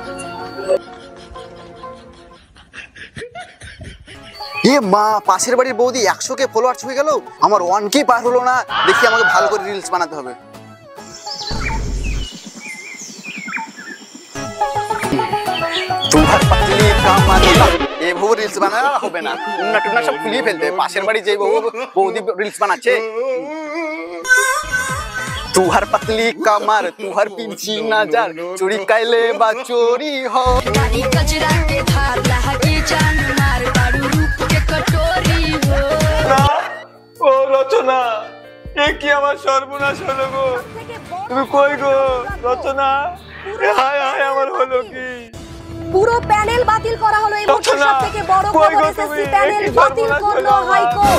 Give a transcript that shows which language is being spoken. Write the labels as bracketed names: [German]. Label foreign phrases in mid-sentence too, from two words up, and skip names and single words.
[Bangla] এ মা, পাশের বাড়ির বৌদি 100K ফলোয়ার ছুঁয়ে গেল, আমার 1K পার হলো না। দেখি আমাকে ভালো করে রিলস বানাতে হবে। তোমার পাতলি কামাল এভাবে রিলস বানানো হবে না, উন্না টুন্না সব খুলিয়ে ফেলতে। পাশের বাড়ি যে বৌদি রিলস বানাচ্ছে, [Bhojpuri] तुहर पतली कमर तुहर पिंची नजर चोरी कैले बा चोरी हो। कचरा के धार लहकी जान मार बारू रूप के कटोरी हो। [Bangla] ও রচনা, এ কি আমার সর্বনাশ হলো গো। তুমি কই গো রচনা? হায় হায়, আমার হলো কি? পুরো প্যানেল বাতিল করা হলো। এই বছর সবথেকে বড় খবর, এসএসসি প্যানেল বাতিল করলো হাইকোর্ট।